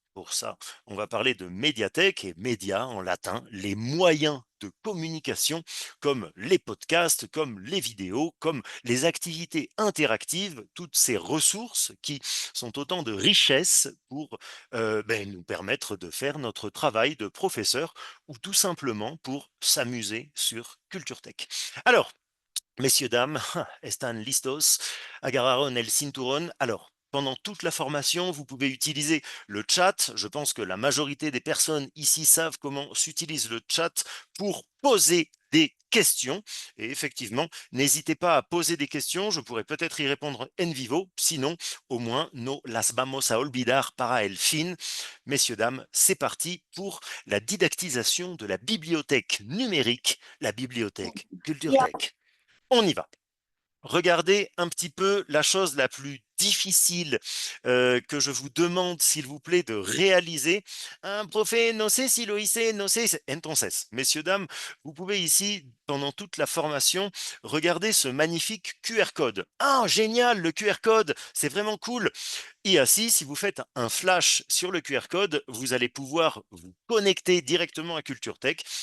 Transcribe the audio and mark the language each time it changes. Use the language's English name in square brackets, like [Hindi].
[French] Pour ça, on va parler de médiathèque et médias en latin, les moyens de communication comme les podcasts, comme les vidéos, comme les activités interactives, toutes ces ressources qui sont autant de richesses pour nous permettre de faire notre travail de professeur ou tout simplement pour s'amuser sur Culture Tech. Alors, messieurs, dames, [Spanish] están listos, agarraron el cinturón. [French] Alors, pendant toute la formation, vous pouvez utiliser le chat. Je pense que la majorité des personnes ici savent comment s'utilise le chat pour poser des questions. Et effectivement, n'hésitez pas à poser des questions. Je pourrais peut-être y répondre [Spanish] en vivo. [French] Sinon, au moins, [Spanish] no las vamos a olvidar para el fin. [French] Messieurs, dames, c'est parti pour la didactisation de la bibliothèque numérique, la bibliothèque Culture Tech. On y va. Regardez un petit peu la chose la plus difficile que je vous demande, s'il vous plaît, de réaliser. [Spanish] Un profe, no sé si lo hice, no sé. Entonces, [French] messieurs, dames, vous pouvez ici, pendant toute la formation, regarder ce magnifique QR code. Ah, génial, le QR code, c'est vraiment cool. Et ainsi, si vous faites un flash sur le QR code, vous allez pouvoir vous connecter directement à Culture Tech.